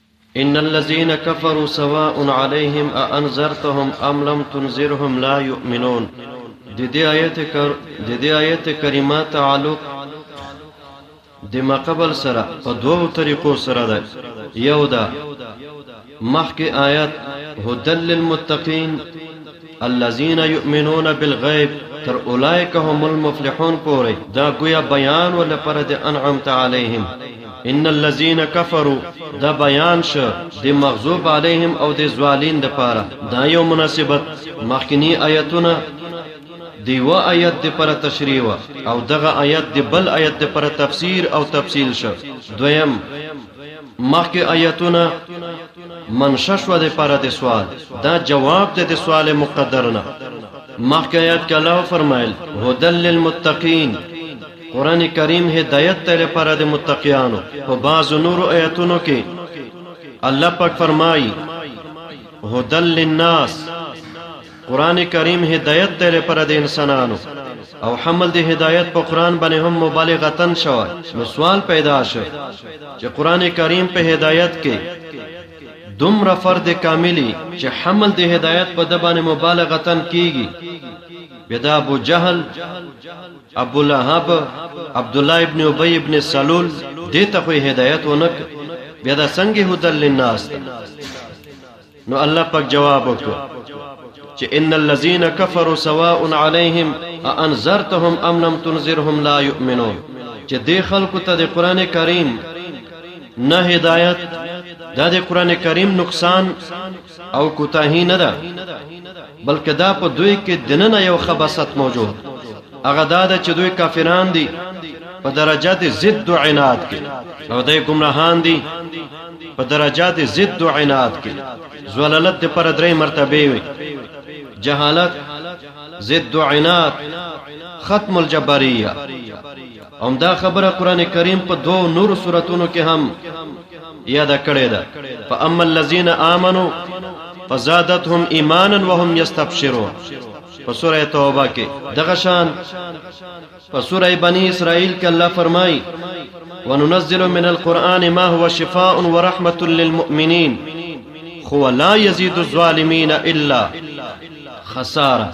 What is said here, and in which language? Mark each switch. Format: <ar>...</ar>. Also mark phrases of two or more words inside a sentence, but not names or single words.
<ar>ان الذين كفروا سواء عليهم أأنذرتهم ام لم تنذرهم لا يؤمنون.</ar> <ps>د دې آیت کریمه تعلق د ما قبل سره په دوو طریقو سره ده. یو ده مخکې آیت</ps> <ar>هدى للمتقين الذين يؤمنون بالغيب</ar> <ps>تر</ps> <ar>اولئك هم المفلحون</ar> <ps>پورې دا گویا بیان ول پر د</ps> <ar>انعمت عليهم. ان الذين كفروا</ar> <ps>دا بیان شو د</ps> <ar>مغضوب علیهم</ar> <ps>او د زوالین د پاره. دا یو مناسبت مخکنی آیتونه دیو آیت د پر تشریح او دغه آیت د بل آیت د پر تفسیر او تفصیل شو. دویم مخکې آیتونه منشأ شو د پر د سوال، دا جواب د سوال مقدر نه. مخکې آیت کې الله فرمایل</ps> <ar>هدى للمتقین،</ar> <ps>قرآن کریم هدایت ته لپاره د متقیانو. په بعض نور آیتونو کې الله پاک فرمایي</ps> <ar>هدى للناس،</ar> <ps>قرآن کریم هدایت ته لپاره د انسانانو. او حمل د هدایت په قرآن باندې هم مبالغتن شوی. نو سوال پیدا شو چې قرآن کریم په هدایت کې دومره فرد کاملی چې حمل د هدایت په د باندې مبالغتن کیږي. بدا ابو جهل، ابو لهب، عبد الله ابن ابي ابن سلول دې ته خو هدایت ونک، بیا دا څنګه</ps> <ar>هدى للناس.</ar> <ps>نو الله پاک جواب وکړ چې</ps> <ar>ان الذين كفروا سواء عليهم أأنذرتهم ام لم تنذرهم لا يؤمنون.</ar> <ps>چې دې خلکو ته د قران کریم نه هدایت، دا د قران کریم نقصان او کوتاهی نه ده، بلکې دا په دوی کې دننه یو خباثت موجود. هغه دا ده چې دوی کافران دي په درجات ضد او عناد کې، او دوی گمراهان دي په درجات ضد او عناد کې. زلالت د پر درې مرتبه وي: جهالت، ضد و عناد، ختم الجبریه. هم دا خبره قرآن کریم په دو نور سورتونو کې هم یاد کړی ده.</ps> <ar>فاما الذين آمنوا فزادتهم ایمانا وهم یستبشرون</ar> <ps>په سوره توبه کې. دغه شان په سوره بنی اسرائیل کې الله فرمایي</ps> <ar>وننزل من القرآن ما هو شفاء ورحمة للمؤمنين خو لا يزيد الظالمين الا خساره.</ar>